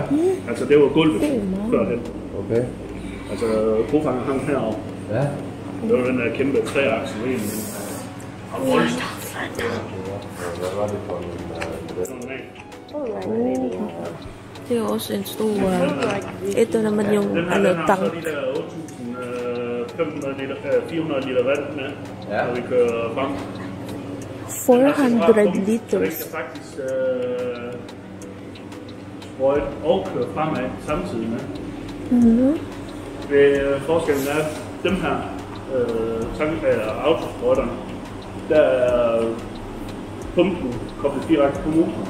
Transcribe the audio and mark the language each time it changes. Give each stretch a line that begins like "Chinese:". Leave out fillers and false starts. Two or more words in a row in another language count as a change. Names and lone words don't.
Danish: Altså det var gulvet førhen. Okay. Altså brofangen hang heroppe. Ja. Det var den der kæmpe træaksel egentlig. Og voldsomt. Hvad var det for Det er også en stor
Filipino: ito naman yung tank.
Danish: Så de der 400 liter vand med, når vi kører frem. 400 liters. Så det kan faktisk sprøjte og køre fremad samtidig med. Forskellen er, at dem her autosprøjterne, der er pumpen koblet direkte på motoren.